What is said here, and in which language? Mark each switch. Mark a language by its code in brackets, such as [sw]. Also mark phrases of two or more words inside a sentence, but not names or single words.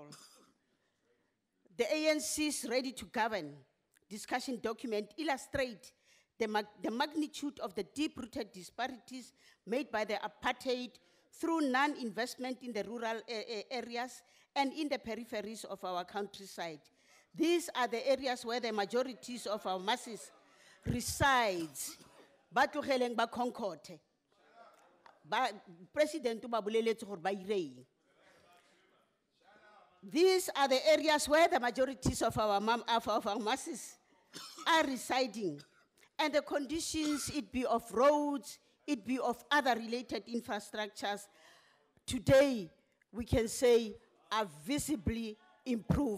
[en] The ANC's Ready to Govern discussion document illustrates the magnitude of the deep-rooted disparities made by the apartheid through non-investment in the rural areas and in the peripheries of our countryside. These are the areas where the majorities of our masses resides. [tn] Ba tlogeleng ba Concord. President ba boleletse gore ba ireng. [en] These are the areas where the majorities of our masses are residing. And the conditions, it be of roads, it be of other related infrastructures, today we can say are visibly improved.